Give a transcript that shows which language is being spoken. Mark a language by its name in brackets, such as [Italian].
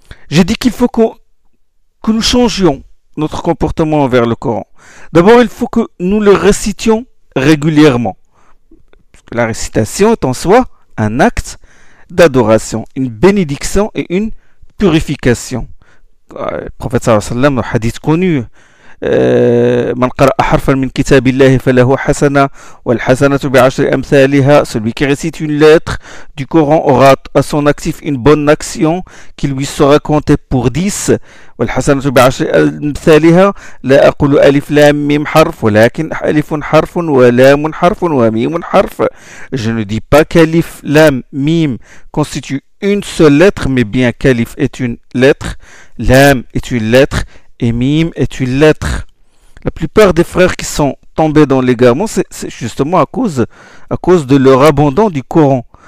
[French] J'ai dit qu'il faut que nous changions notre comportement envers le Coran. D'abord, il faut que nous le récitions régulièrement. La récitation est en soi un acte d'adoration, une bénédiction et une purification. Le prophète sallallahu alayhi wa sallam, un hadith connu, [Arabic] من قرأ حرفا من كتاب الله فله حسنة والحسنة بعشر أمثالها. [French] Celui qui récite une lettre du Coran aura à son actif une bonne action qui lui sera comptée pour 10. [Arabic] والحسنة بعشر أمثالها. لا أقول ألف لام ميم حرف ولكن ألف حرف ولام حرف وميم حرف. [French] Je ne dis pas qu' [Arabic] ألف لام ميم [French] constitue une seule lettre, mais bien qu'ألف est une lettre, لام est une lettre et mime est une lettre. La plupart des frères qui sont tombés dans l'égarement, c'est justement à cause de leur abandon du Coran.